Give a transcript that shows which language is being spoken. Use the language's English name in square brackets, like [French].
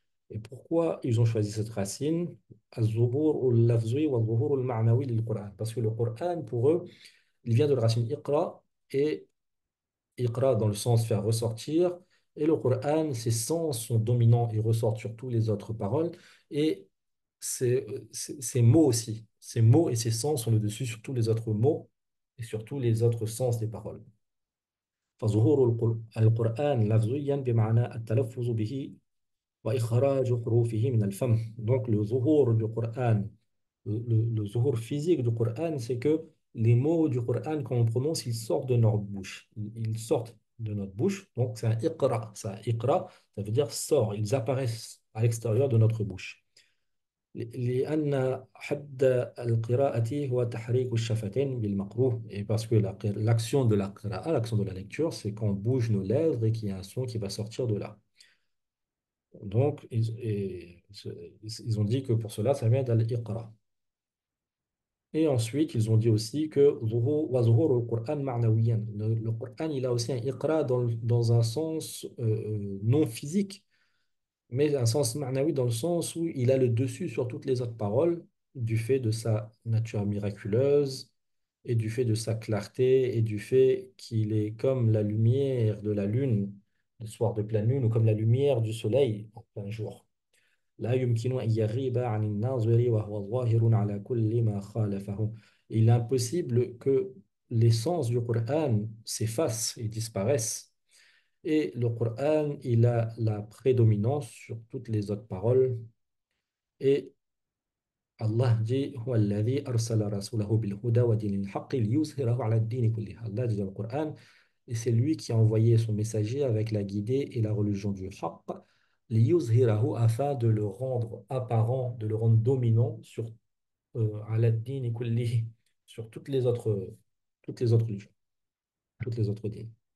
[French] Et pourquoi ils ont choisi cette racine? [Arabic] الظهور اللفظي والظهور المعنوي للقرآن. [French] Parce que le Coran, pour eux, il vient de la racine iqra, et iqra dans le sens faire ressortir. Et le Coran, ses sens sont dominants et ressortent sur toutes les autres paroles. Et ces mots aussi, ces mots et ces sens sont le dessus sur tous les autres mots et sur tous les autres sens des paroles. [Arabic] فظهور القرآن لفظيا بمعنى التلفظ به وإخراج حروفه من الفم. [French] Donc le zuhur du Coran, le zuhur physique du Coran, c'est que les mots du Coran, quand on prononce, ils sortent de notre bouche. Ils sortent de notre bouche. Donc c'est un iqra. Ça veut dire sort. Ils apparaissent à l'extérieur de notre bouche. [Arabic] لأن حد القراءة هو تحريك الشفتين بالمقروء. [French] Et parce que l'action de la qira'a, l'action de la lecture, c'est qu'on bouge nos lèvres et qu'il y a un son qui va sortir de là. Donc, ils ont dit que pour cela, ça vient d'Al-Iqra. Et ensuite, ils ont dit aussi que [Arabic] wa zuhur al-Qur'an ma'nawiyan. [French] Le Qur'an, il a aussi un Iqra dans un sens non physique, mais un sens ma'nawi dans le sens où il a le dessus sur toutes les autres paroles du fait de sa nature miraculeuse et du fait de sa clarté et du fait qu'il est comme la lumière de la lune le soir de pleine lune ou comme la lumière du soleil en plein jour. [Arabic] لا يمكن أن يغيب عن الناظر وهو ظاهر على كل ما خالفه. [French] Il est impossible que l'essence du Coran s'efface et disparaisse. Et le Coran, il a la prédominance sur toutes les autres paroles. Et Allah dit [Arabic] هو الذي أرسل رسوله بالهدى ودين الحق ليظهره على الدين كله. [French] Allah dit dans le Coran, et c'est lui qui a envoyé son messager avec la guidée et la religion du Haqq, liyuzhirahu, afin de le rendre apparent, de le rendre dominant sur [Arabic] ala din kullihi, [French] sur toutes les autres religions, toutes les autres dînes.